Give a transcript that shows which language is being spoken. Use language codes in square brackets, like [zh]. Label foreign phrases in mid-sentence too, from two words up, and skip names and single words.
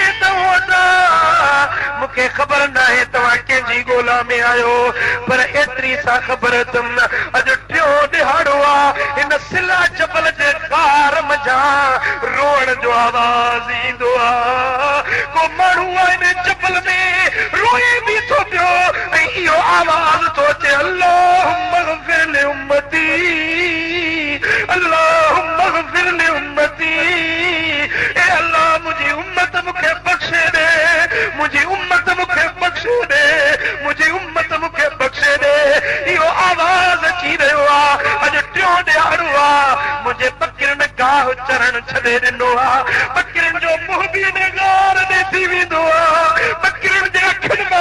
[sd] मूंखे ख़बर न आहे तव्हां कंहिंजी ॻोल्हा में आयो पर एतिरी सा ख़बर अथमि अॼु टियों ॾिहाड़ो आहे हिन सिला जबल जे कार मझां रोअण जो आवाज़ ईंदो आहे को माण्हू आहे हिन जबल में रोए बि थो पियो ऐं इहो आवाज़ थो अचे [ar] اللهم اغفر لأمتي اللهم اغفر لأمتي [sd] ए अल्लाह मुंहिंजी उम्मत मूंखे बख़्शे ॾे मुंहिंजी उम्मत मूंखे बख़्शे ॾे मुंहिंजी उम्मत मूंखे बख़्शे ॾे इहो आवाज़ अची रहियो आहे अॼु टियों ॾियारो आहे मुंहिंजे फ़क़ीरनि गाह चढ़ण छॾे ॾिनो आहे फ़क़ीरनि जो मुंहुं बि इन गार ॾे थी वेंदो आहे फ़क़ीरनि जे अखियुनि मां